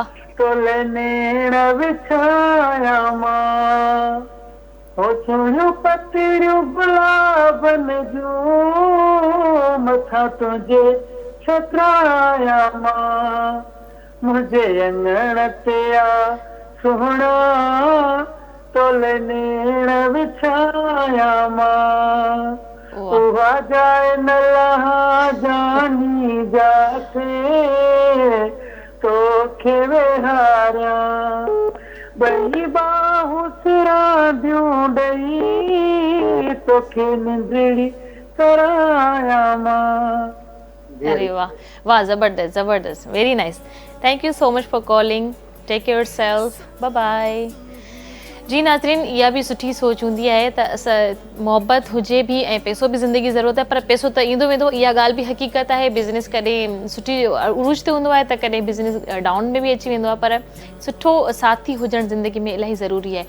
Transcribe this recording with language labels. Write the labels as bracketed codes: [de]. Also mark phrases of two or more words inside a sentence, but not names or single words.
[sd] तोले नेण विछाया मां, हो छुड़ियूं पतिरियूं गुलाबन जूं, मथां तुंहिंजे छतराया मां। मुझे अंगण ते आ सुहणा, तोले नेण विछाया मां, उहो वजाए न लहा जानी जाके तोखे विहारिया बई बाहूं सिरा दियूं ॾेई तोखे निंदड़ी कराया मां। अरे वाह वाह, ज़बरदस्त ज़बरदस्त, [en] Very nice. Thank you so much for calling, take care yourself, bye bye. [sd] जी नाज़रीन, इहा बि सुठी सोच हूंदी आहे त असां मोहबत हुजे बि ऐं पैसो बि ज़िंदगी ज़रूरत आहे, पर पैसो त ईंदो वेंदो, इहा ॻाल्हि बि हक़ीक़त आहे। बिज़नेस कॾहिं सुठी उरूज ते हूंदो आहे त कॾहिं [en] business down [sd] में बि अची वेंदो आहे, पर सुठो साथी हुजणु ज़िंदगी में इलाही ज़रूरी आहे।